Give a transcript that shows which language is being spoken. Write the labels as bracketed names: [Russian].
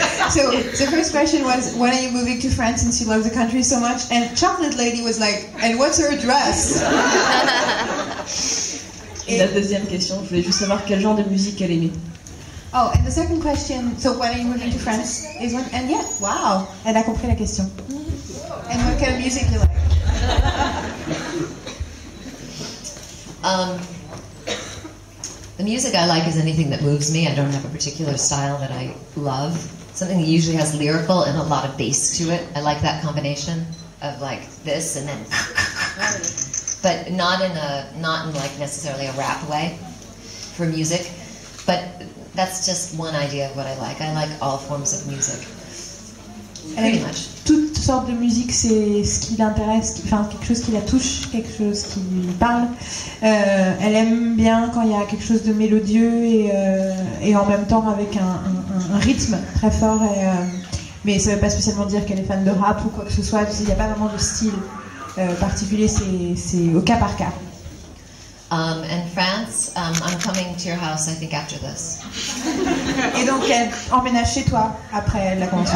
[English] So the first question was, when are you moving to France since you love the country so much? And Chocolate Lady was like, and what's her address? [French] Et la deuxième question, je voulais juste savoir quel genre de musique elle aimait. [English] Oh, and the second question, so when are you moving to France? Is when, and yeah, wow, [French] elle a compris la question. [English] And what kind of music you like? The music I like is anything that moves me. I don't have a particular style that I love. Something that usually has lyrical and a lot of bass to it. I like that combination of like this and then, but not in like necessarily a rap way for music. But that's just one idea of what I like. I like all forms of music. Pretty much. [French] Toutes sortes de musique, c'est ce qui l'intéresse, quelque chose qui la touche, quelque chose qui lui parle. Elle aime bien quand il y a quelque chose de mélodieux et en même temps avec un rythme très fort. Mais ça ne veut pas spécialement dire qu'elle est fan de rap ou quoi que ce soit. Il n'y a pas vraiment de style particulier, c'est au cas par cas. [English] And France, I'm coming to your house, I think, after this. [French] Et donc, elle emménage chez toi après la convention.